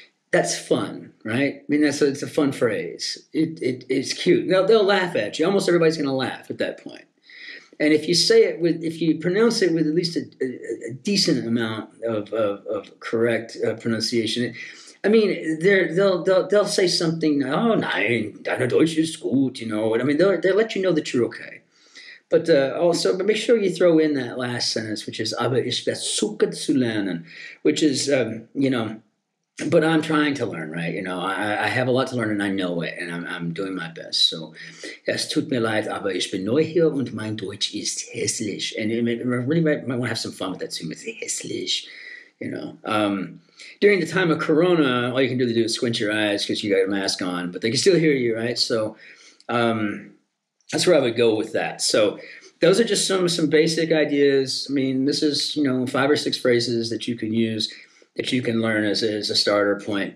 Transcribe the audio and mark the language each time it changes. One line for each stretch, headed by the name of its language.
English: That's fun, right? I mean, it's a fun phrase. It's cute. They'll laugh at you. Almost everybody's going to laugh at that point. And if you pronounce it with at least a decent amount of correct pronunciation, I mean, they'll say something.
German: Oh, nein, deine Deutsch ist gut.
English: I mean, they'll let you know that you're okay. But also, make sure you throw in that last sentence, which is
German: "Aber ich versuche zu lernen,"
English: which is but I'm trying to learn, right? I have a lot to learn and I know it, and I'm doing my best.
German: So, es tut mir leid, aber ich bin neu hier und mein Deutsch ist hässlich.
English: And you really might want to have some fun with that too. It's hässlich, During the time of Corona, all you can do is squint your eyes because you got a mask on, but they can still hear you, right? So, that's where I would go with that. So, those are just some basic ideas. I mean, this is 5 or 6 phrases that you can use, that you can learn as a starter point.